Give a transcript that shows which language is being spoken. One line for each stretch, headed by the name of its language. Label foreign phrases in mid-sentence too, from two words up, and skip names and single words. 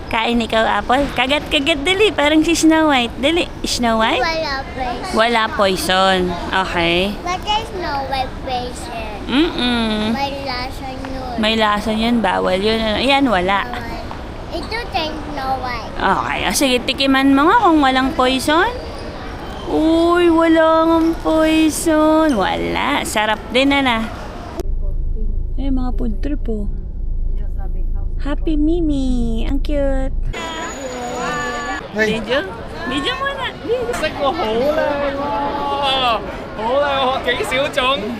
Filipino: kakain ikaw, Apple? Kagat-kagat, dali. Parang si Snow White. Dali. Snow White? Wala poison. Wala poison. Okay.
English: But there's no white poison. Mm-mm.
Filipino: May lasa yun. May lasa yun. Bawal yun. Yan, wala.
English: Ito there's no white. Okay.
Filipino: Sige, tikiman mo nga kung walang poison. Uy, walang poison. Wala. Sarap din na. Eh, mga
English: food trip
Filipino: po. Happy Mimi. Ang cute. Video? Video muna. Video.
Cantonese: 識喎，好靚喎，好靚喎，幾小眾。